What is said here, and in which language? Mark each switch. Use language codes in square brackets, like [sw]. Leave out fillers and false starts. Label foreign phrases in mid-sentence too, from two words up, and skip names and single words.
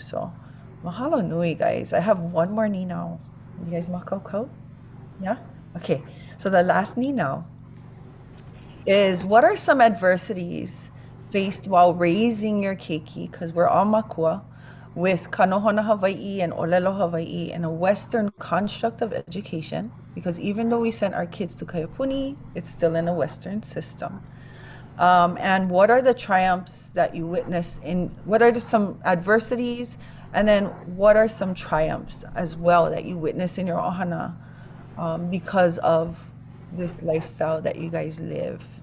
[en] So [haw] mahalo nui, [en] guys. I have one more ni now. You guys makau? Yeah? Okay. So the last ni now is, what are some adversities faced while raising your keiki, because we're all mākua, with [haw] ka Nohona Hawaiʻi [en] and ʻōlelo Hawaiʻi in a Western construct of education, because even though we sent our kids to Kaiapuni, it's still in a Western system. And what are the triumphs that you witness what are some adversities, and then what are some triumphs as well that you witness in your ohana because of this lifestyle that you guys live?